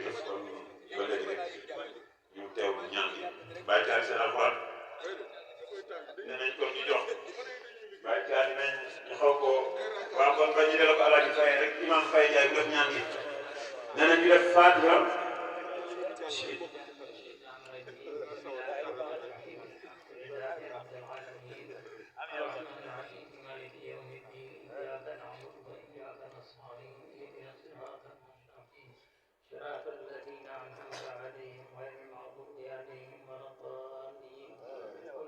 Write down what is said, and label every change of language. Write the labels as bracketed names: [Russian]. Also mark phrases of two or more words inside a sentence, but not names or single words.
[Wolof] ñu teew ñaan gi bàyyi taal seen alxuraan nee nañ kon ñu jox bàyyi taal nañ ñu xaw ko waaw kon ba ñu delloo ko Alaaji Faye rek imam Faye Ndiaye mu def ñaan gi nee na ñu def Fatiha [Arabic] صراط الذين أنعمت عليهم غير المغضوب عليهم ولا الضالين قل